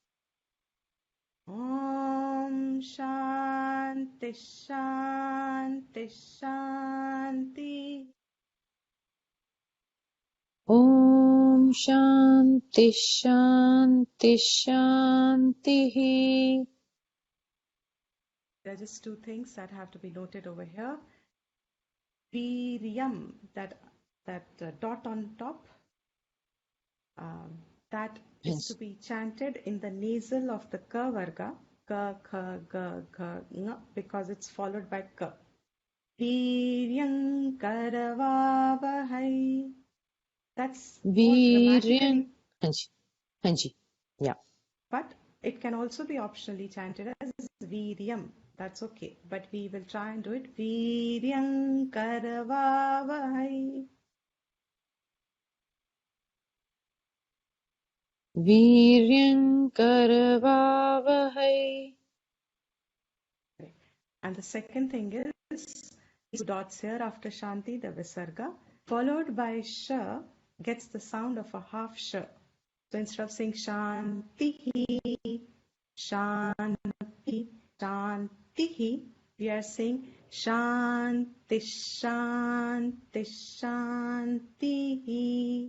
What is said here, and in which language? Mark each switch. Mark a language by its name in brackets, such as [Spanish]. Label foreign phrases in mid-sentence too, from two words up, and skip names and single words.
[Sanskrit] ॐ शान्तिः शान्तिः शान्तिः. ॐ शान्तिः शान्तिः शान्तिः. [English] There are just two things that have to be noted over here. Viryam, that dot on top, that is to be chanted in the nasal of the ka varga, ka, kha, ga, gha, nga, because it's followed by ka. [Sanskrit] वीर्यं करवावहै. [English] That's more Viryam. grammatically. [Hindi] हाँ जी. [English] Yeah. But It can also be optionally chanted as Viryam. That's okay. But we will try and do it. [Sanskrit] वीर्यं करवावहै. वीर्यङ्करवावहै. [English] And the second thing is two dots here after Shanti, the Visarga, followed by Sh, gets the sound of a half Sh. So instead of saying [Sanskrit] शान्तिः शान्तिः शान्तिः, [English] we are saying [Sanskrit] शान्तिः शान्तिः शान्तिः.